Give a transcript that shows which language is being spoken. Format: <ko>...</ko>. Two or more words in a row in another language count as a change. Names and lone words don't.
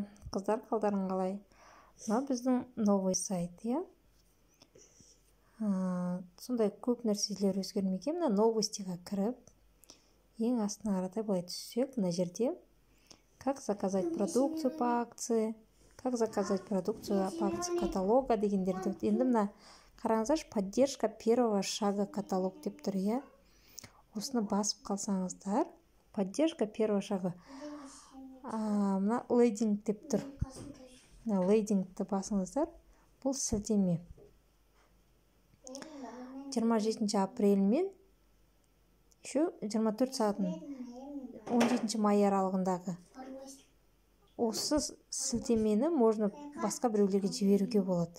<kk>қыздар, қалдарың қалай? Мына біздің</kk> <ru>новый сайт,</ru> <kk>иә. Сондай көп нәрселер өзгермеген. Мына новостиға кіріп, ең астына қаратай былай түссек, мына жерде</kk> <ru>как заказать продукцию по акции, как заказать продукцию по акции каталога</ru> <kk>дегендерді. Енді мына қараңыздаршы,</kk> <ru>поддержка первого шага каталог</ru> <kk>деп тұр, иә. Осыны басып қалсаңыздар,</kk> <ru>поддержка первого шага.</ru> <kk>Мына лейдинг деп тұр. Мына лейдингті басыңыздар. Бұл сілтеме. 27 апрель мен 24 сағатын 17 май аралығындағы осы сілтемені можно басқа біреулерге жіберуге болады.</kk>